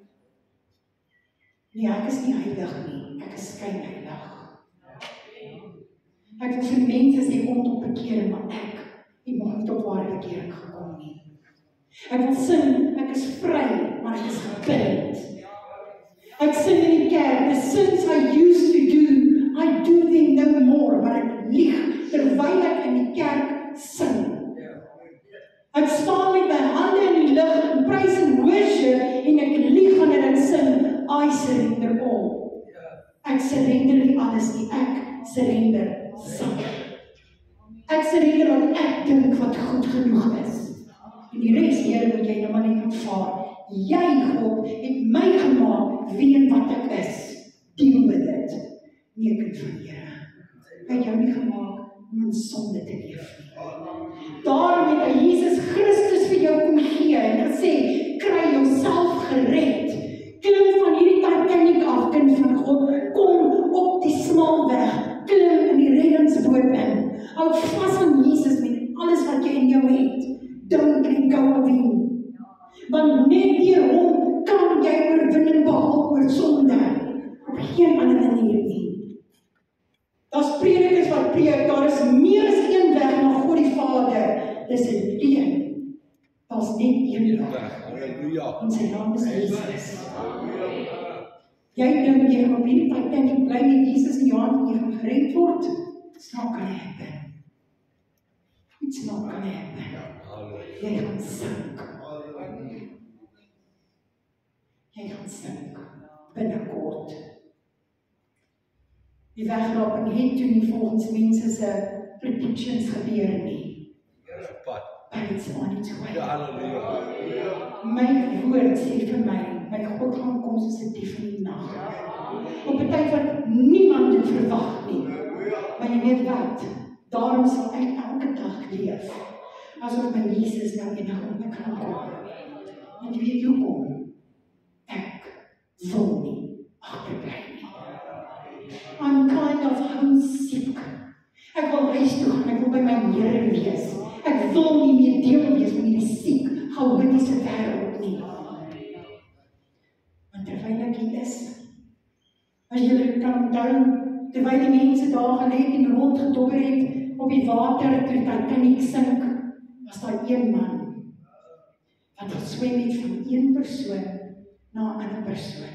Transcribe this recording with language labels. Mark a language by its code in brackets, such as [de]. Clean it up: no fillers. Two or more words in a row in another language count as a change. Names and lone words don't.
[af] Nee, ek is nie heilig nie, ek is skynheilig. Ek wil vir mense sê, kom tot bekering, maar ek nog nie tot ware bekering gekom nie. Ek wil sing, ek is vry, maar ek is gebind. Ek sing in die kerk, [en] the sins I used to do, I do them no more, [af] maar ek lieg terwyl ek in die kerk sing. Ek staan met my hande in die lug en prys en worship en ek lieg wanneer ek sing, [en] I surrender all. [af] Ek surrender nie alles nie, ek surrender sak. Ek surrender wat ek dink wat goed genoeg is. En die res, Here, moet jy nou maar net aanvaar. Jy, God, het my gemaak, weet wat ek is. [en] Deal with it. [af] Nie ek van Here. Hy het jou nie gemaak om in sonde te leef nie. Daarom het hy Jesus Christus vir jou kom gee en gesê, kry jouself gered. Klim van hierdie Titanic af, kind van God, kom op die smal weg, klim in die reddingsboot in. Hou vas aan Jesus met alles wat jy in jou het. [en] Don't let go of him. [af] Want net deur hom kan jy oorwinning behaal oor sonde. Op geen ander manier nie. Daar's predikers wat preek, daar is meer as een weg na God die Vader. Dis 'n een. Daar's net een weg. Halleluja. En sy naam is Jesus. Jy dink jy gaan op hierdie Titanic bly met Jesus in jou hand en jy gaan gered word? [en] It's not gonna happen. It's not gonna happen. [af] Jy gaan sink. Jy gaan sink. Binnekort. Die wegraping het toe nie volgens mense se predictions gebeur nie. Pad. [en] But it's on its way. [af] Ja, halleluja. My woord sê vir my God gaan kom soos 'n dief in die nag. Op 'n tyd wat niemand dit verwag nie. Maar jy weet wat? Daarom sal ek elke dag leef asof my Jesus nou enige oomblik gaan kom. Want jy weet hoekom? Ek wil nie agterbly nie. [en] I'm kind of homesick. [af] Ek wil huis toe gaan, ek wil by my Here wees. Ek wil nie meer deel wees van hierdie siek, chaotiese wêreld nie. Want terwyl ek hier is, as julle kan onthou, terwyl die mense daar gelê en rondgedobber het op die water, toe die Titanic sink, was daar een man wat geswem het van een persoon na 'n ander persoon.